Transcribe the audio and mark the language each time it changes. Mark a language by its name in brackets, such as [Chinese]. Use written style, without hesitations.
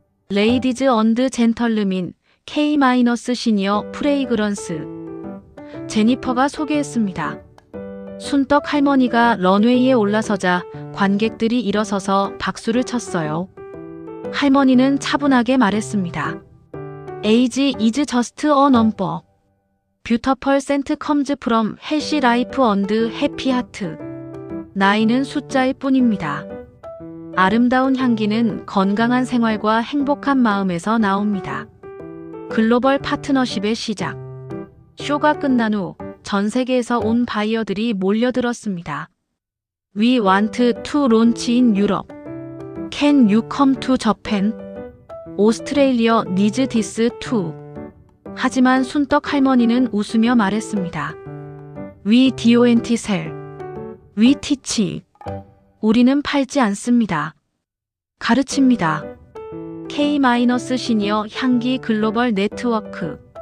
[English] 레이디즈 언드 젠털르민 K- 시니어 프레이그런스. [Korean] 제니퍼가 소개했습니다. 순떡 할머니가 런웨이에 올라서자 관객들이 일어서서 박수를 쳤어요. 할머니는 차분하게 말했습니다. [English] Age is just a number. Beautiful scent comes from healthy life and happy heart. [Korean] 나이는 숫자일 뿐입니다. 아름다운 향기는 건강한 생활과 행복한 마음에서 나옵니다. 글로벌 파트너십의 시작. 쇼가 끝난 후 전 세계에서 온 바이어들이 몰려들었습니다. [English] We want to launch in Europe. Can you come to Japan? Australia needs this too. [Korean] 하지만 순떡 할머니는 웃으며 말했습니다. [English] We don't sell. We teach. [Korean] 우리는 팔지 않습니다. 가르칩니다. K- 시니어 향기 글로벌 네트워크.